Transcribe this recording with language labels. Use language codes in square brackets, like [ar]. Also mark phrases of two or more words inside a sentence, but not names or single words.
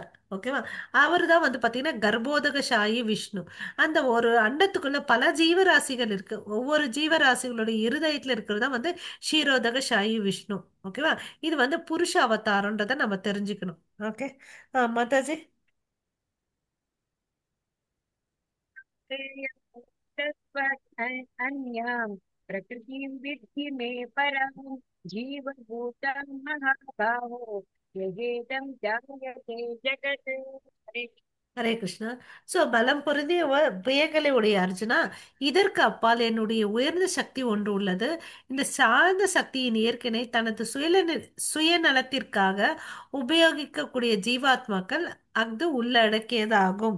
[ta] ஓகேவா? அவர் தான் வந்து பாத்தீங்கன்னா கர்ப்போதக சாயி விஷ்ணு. அந்த ஒரு அண்டத்துக்குள்ள பல ஜீவராசிகள் இருக்கு. ஒவ்வொரு ஜீவராசிகளுடைய இருதயத்துல இருக்கிறது தான் வந்து க்ஷீரோதக சாயி விஷ்ணு. ஓகேவா? இது வந்து புருஷ அவதாரம்ன்றதை நம்ம தெரிஞ்சுக்கணும். ஓகே, மாதாஜி. [sa] अन्यां प्रकृतिं विद्धि मे परां जीवभूतं महाबाहो ययेदं जायते जगत्। हरे कृष्ण। हरे कृष्ण. [ta] சோ பலம் பொருந்திய வியங்களை உடைய அர்ஜுனா, இதற்கு அப்பால் என்னுடைய உயர்ந்த சக்தி ஒன்று உள்ளது. இந்த சார்ந்த சக்தியின் இயற்கையை தனது சுயநலத்திற்காக உபயோகிக்கக்கூடிய ஜீவாத்மாக்கள் அது உள்ளடக்கியதாகும்.